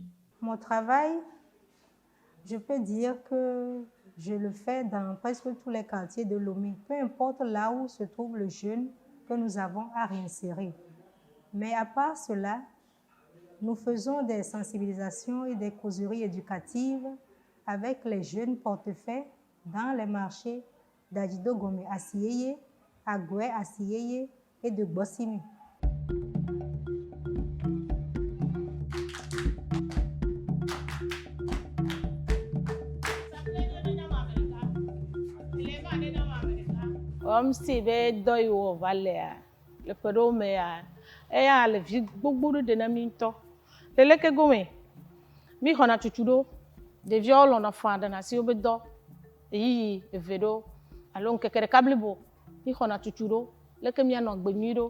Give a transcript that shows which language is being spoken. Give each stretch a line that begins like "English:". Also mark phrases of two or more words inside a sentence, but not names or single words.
French: Mon travail, je peux dire que je le fais dans presque tous les quartiers de Lomé, peu importe là où se trouve le jeune que nous avons à réinsérer. Mais à part cela, nous faisons des sensibilisations et des causeries éducatives avec les jeunes portefaix dans les marchés d'Adjido Gomé à Sieyeye, à Goué à Sieyeye et de Bossimi.
Ewe: Si be dɔ yi wɔ va lea le ƒe ɖewo mea eya le vi gbogbo ɖe na mi ŋutɔ le leke gome mi xɔna tutu ɖo ɖeviawo lɔna fã ɖe na si wobe dɔ eyiyi eve ɖo alo ŋkeke ɖeka blibo mi xɔna tutu ɖo leke mianɔ gbe nyui ɖo